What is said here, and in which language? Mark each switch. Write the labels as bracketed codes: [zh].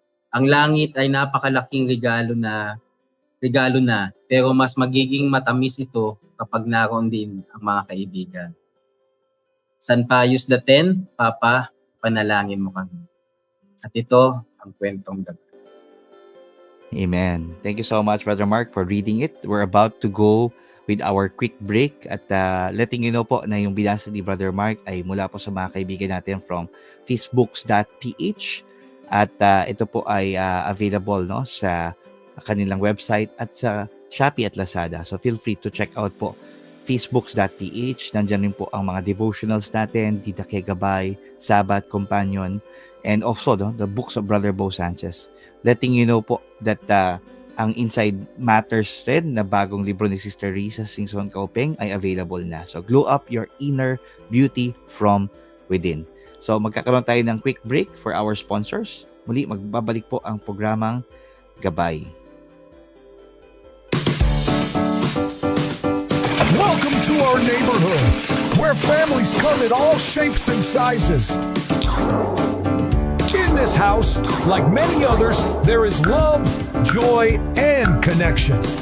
[tl] Ang langit ay napakalaking regalo na, pero mas magiging matamis ito kapag naroon din ang mga kaibigan. San Pius X, Papa, panalangin mo kami. At ito ang kwentong gabi. Amen. [en] Thank you so much, Brother Mark, for reading it. We're about to go with our quick break [tl] at [en] letting you know [tl] po na yung binasa ni Brother Mark ay mula po sa mga kaibigan natin from facebooks.ph at ito po ay available no sa kanilang website at sa Shopee at Lazada. [en] So feel free to check out po facebooks.ph. [tl] Nandiyan rin po ang mga devotionals natin, Dita Kay Gabay, Sabbath Companion, [en] and also the books of [tl] Brother Bo Sanchez. [en] Letting you know [tl] po that ang Inside Matters rin na bagong libro ni Sister Risa Singson Kaupeng ay available na. [en] So glow up your inner beauty from within. [tl] So magkakaroon tayo ng quick break [en] for our sponsors. [tl] Muli magbabalik po ang programang Gabay. [en] Welcome to our neighborhood, where families come in all shapes and sizes. In this house, like many others, there is love, joy, and connection.